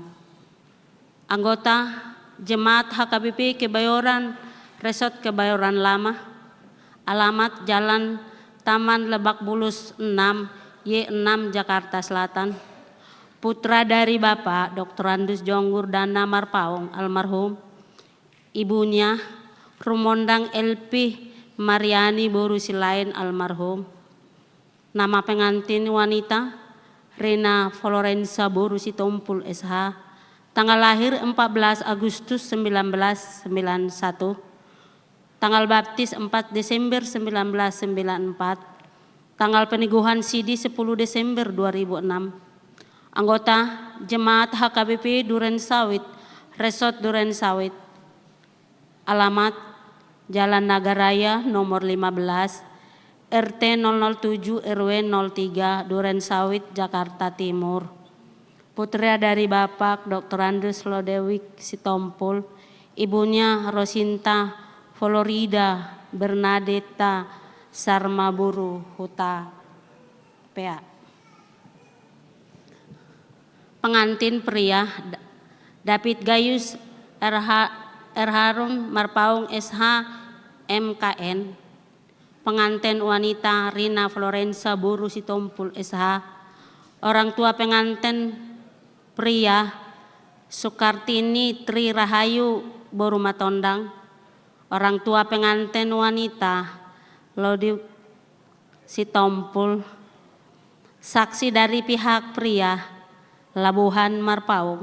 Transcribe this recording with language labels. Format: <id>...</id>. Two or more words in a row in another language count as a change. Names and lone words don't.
<id>Anggota Jemaat HKBP Kebayoran Resort Kebayoran Lama. Alamat Jalan Taman Lebak Bulus 6 Y6 Jakarta Selatan. Putra dari Bapak Dr. Andus Jonggur Dana Marpaung almarhum. Ibunya Rumondang LP Mariani Boru Silain almarhum. Nama pengantin wanita Rina Florensa Boru Sitompul SH. Tanggal lahir 14 Agustus 1991. Tanggal baptis 4 Desember 1994. Tanggal peneguhan sidi 10 Desember 2006. Anggota Jemaat HKBP Duren Sawit, Resort Duren Sawit. Alamat Jalan Nagaraya nomor 15, RT 007 RW 03 Duren Sawit, Jakarta Timur. Putra dari Bapak Dr. Andus Lodewijk Sitompul, ibunya Rosinta Florida Bernadetta Sarmaburu Huta PA. Pengantin pria David Gayus R. Harun Marpaung SH MKN. Pengantin wanita Rina Florensa Boru Sitompul SH. Orang tua pengantin pria Sukartini Tri Rahayu Boru Matondang. Orang tua pengantin wanita Lodi Sitompul. Saksi dari pihak pria Labuhan Marpaung.</id>